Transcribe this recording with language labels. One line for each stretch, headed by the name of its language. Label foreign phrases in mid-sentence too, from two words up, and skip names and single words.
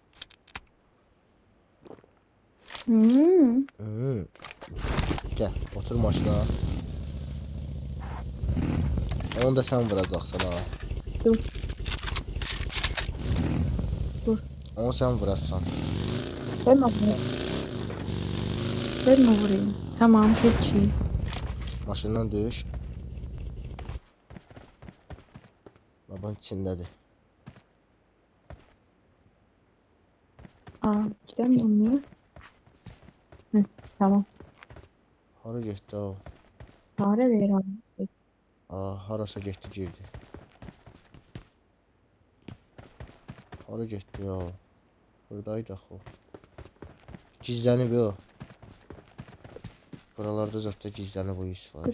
Azerbaijani: Hmm. Gəl, otur maşına. Onu da sən vuracaqsan ha. Dur. Dur. Onu sən vurarsan.
Turkish: Ben mi vurayım? Ben mi vurayım? Tamam peki.
Azerbaijani: Maşından düş. Baban içindədir.
Turkish: Aa, gidemiyor mu? Hı, tamam.
Azerbaijani: Hara getdi o? Fare ver abi. Aa, harasa getdi, girdi. Hara getdi o? Buradaydı axı o. Gizlənib o. Buralarda zaten gizlənib o iş var.